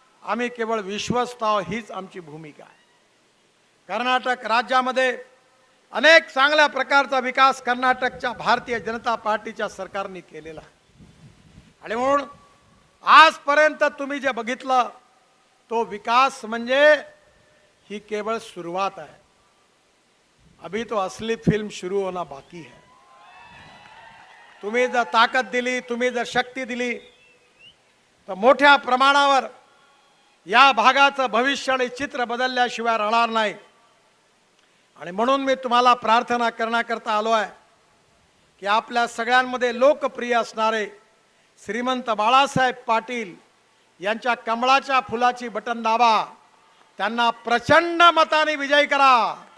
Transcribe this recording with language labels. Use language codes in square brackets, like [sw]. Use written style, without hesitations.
[mr] आम्ही केवळ विश्वस्त आहोत, हीच आमची भूमिका आहे. कर्नाटक राज्यामध्ये अनेक चांगल्या प्रकारचा विकास कर्नाटकच्या भारतीय जनता पार्टीच्या सरकारने केलेला आहे. आणि म्हणून आजपर्यंत तुम्ही जे बघितलं तो विकास म्हणजे ही केवळ सुरुवात आहे. [hi] अभी तो असली फिल्म शुरू होना बाकी है. [mr] तुम्ही जर ताकद दिली, तुम्ही जर शक्ती दिली तर मोठ्या प्रमाणावर या भागाचं भविष्य आणि चित्र बदलल्याशिवाय राहणार नाही. आणि म्हणून मी तुम्हाला प्रार्थना करण्याकरता आलो आहे की आपल्या सगळ्यांमध्ये लोकप्रिय असणारे श्रीमंत बाळासाहेब पाटील यांच्या कमळाच्या फुलाची बटन दाबा, त्यांना प्रचंड मताने विजयी करा.